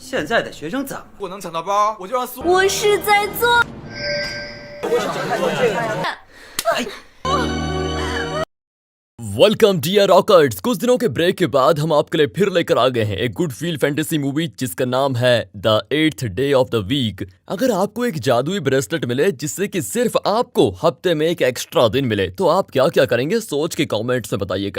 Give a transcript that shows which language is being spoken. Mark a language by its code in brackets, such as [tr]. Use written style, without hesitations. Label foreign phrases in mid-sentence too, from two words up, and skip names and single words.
[zh] 现在的学生怎么我能抢到包，我就让所我是在做。 [en] welcome dear rockers. [hi] कुछ दिनों के ब्रेक के बाद हम आपके लिए फिर लेकर आ गए हैं एक [en] good feel fantasy movie [hi] जिसका नाम है द 8th डे ऑफ द वीक। अगर आपको एक जादुई ब्रेसलेट मिले जिससे कि सिर्फ आपको हफ्ते में एक एक्स्ट्रा दिन मिले तो आप क्या क्या करेंगे, सोच के कमेंट्स में बताइएगा।